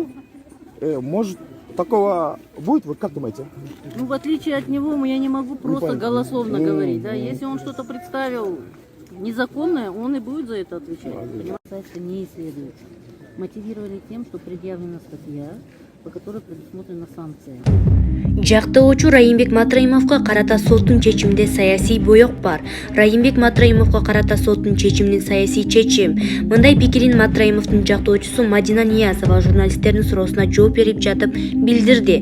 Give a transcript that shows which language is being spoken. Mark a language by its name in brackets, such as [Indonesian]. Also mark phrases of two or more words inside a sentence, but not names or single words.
[Russian] Может, такого будет? Вы как думаете? Ну, в отличие от него, я не могу просто голословно говорить. Да? Если он что-то представил незаконное, он и будет за это отвечать. Понимаете, не исследуется. Мотивировали тем, что предъявлена статья, по которой предусмотрена санкция. [Kyrgyz] Жактоочу Райымбек Матраимовго карата соттун чечиминде саясий боек бар. Райымбек Матраимовго карата соттун чечиминин саясий чечим. Мындай пикирин Матраимовдун жактоочусу Мадина Ниязова журналисттердин суроосуна жооп берип жатып билдирди.